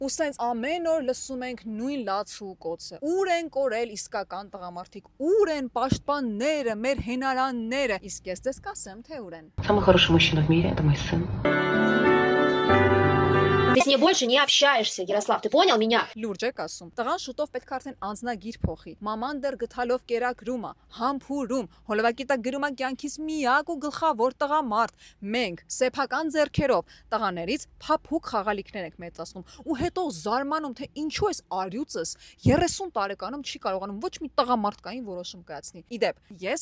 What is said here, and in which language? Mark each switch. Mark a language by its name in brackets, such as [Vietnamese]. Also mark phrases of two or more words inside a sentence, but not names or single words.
[Armenian] Ու սենց ամեն օր լսում ենք նույն լացու կոցը։ Ուր են կորել իսկական տղամարդիկ, ուր են պաշտպանները, մեր հենարանները։ Իսկ ես ձեզ կասեմ, թե ուր են։ [Russian] Самый хороший мужчина в мире – это мой сын. Ты с ней больше не общаешься, Ярослав, ты понял меня? [Armenian] Լուրջ եք ասում։ Տղան շուտով պետք է արդեն անձնագիր փոխի։ Մաման դեռ գթալով կերակրում է, համբուրում, հոլովակի տակ գրում է կյանքից միակ ու գլխավոր տղամարդ։ Մենք սեփական ձեռքերով տղաներից փափուկ խաղալիքներ ենք մեծացնում ու հետո զարմանում, թե ինչու էս արյուծս 30 տարեկանում չի կարողանում ոչ մի տղամարդկային որոշում կայացնի։ Իդեպ, ես